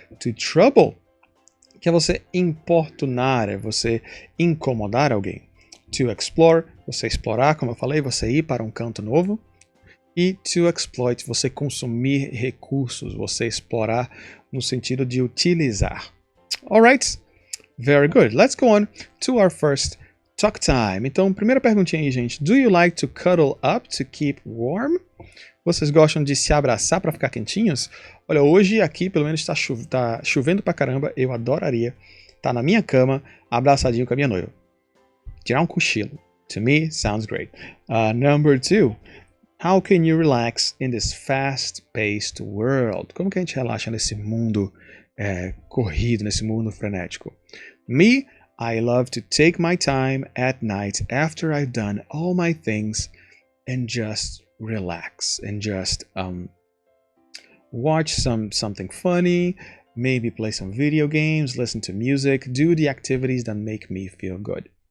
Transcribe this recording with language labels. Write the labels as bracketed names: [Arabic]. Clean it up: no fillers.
[Portuguese] To trouble, que é você importunar, é você incomodar alguém. To explore, você explorar, como eu falei, você ir para um canto novo. E to exploit, você consumir recursos, você explorar no sentido de utilizar. [English] Alright? Very good. Let's go on to our first talk time. [Portuguese] Então, primeira perguntinha aí, gente. [English] Do you like to cuddle up to keep warm? [Portuguese] Vocês gostam de se abraçar para ficar quentinhos? Olha, hoje aqui pelo menos tá chovendo pra caramba. Eu adoraria estar na minha cama, abraçadinho com a minha noiva. Tirar um cochilo. [English] To me, sounds great. Number 2. How can you relax in this fast-paced world? [Portuguese] Como que a gente relaxa nesse mundo corrido, nesse mundo frenético? Me, [English] I love to take my time at night after I've done all my things and just relax and just watch something funny, maybe play some video games, listen to music, do the activities that make me feel good.